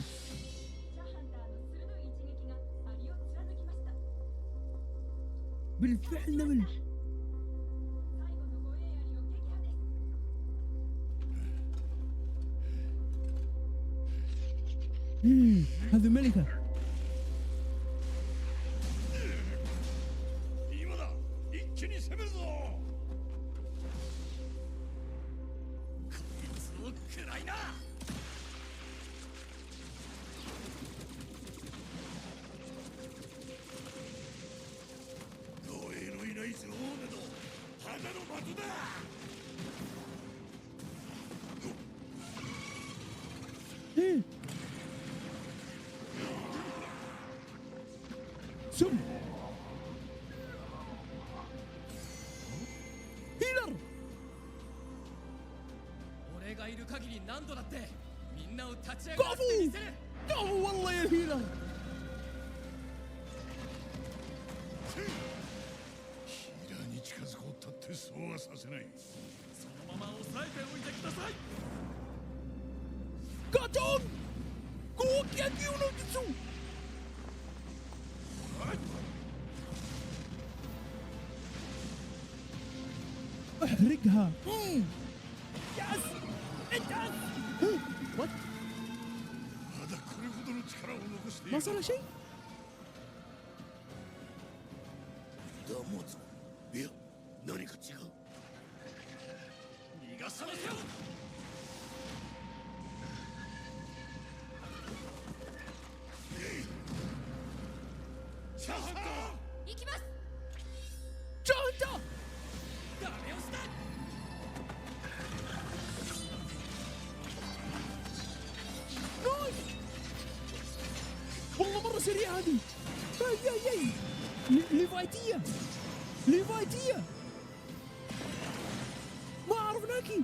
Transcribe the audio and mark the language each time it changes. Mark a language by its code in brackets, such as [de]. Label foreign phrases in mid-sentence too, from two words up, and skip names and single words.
[ja] シャハンターの鋭い一撃がアリを貫きました。 [ar] بالفعل نمل. [ja] 最後の護衛アリを撃破です。 [ar] يا اخي [ja] 最後の護衛アリを撃破。 [ar] يا اخي [ja] 最後の護衛アリを撃破です。 [ar] يا اخي [ja] 最後の護衛アリを撃破です。 [ar] يا اخي هذه ملكة. [ja] 今だ、一気に攻めるぞ。こいつを食らいな。護衛のいない女王などただの的だ。 [ar] سم هيلر. [ja] 俺がいる限り何度だってみんなを立ち上がらせてみせる。 [ar] كفو والله يا هيلر. [ja] ヒラに近づこうったってそうはさせない。そのまま抑えておいてください。 كاتون كوك يا كيونو جيتسو. [ar] احرقها. يس انت. وات [ja] まだこれほどの力を残している。 [ar] ما صار شيء. [ja] だもぞ。いや、何か違う。逃がさなせよ。行きます。 [ar] شاهدته. [ja] ダメ押しだ。 [ar] نايس. والله مرة سريعة هذه. اي ليفايتية. ليفايتية. ما عرفناكي.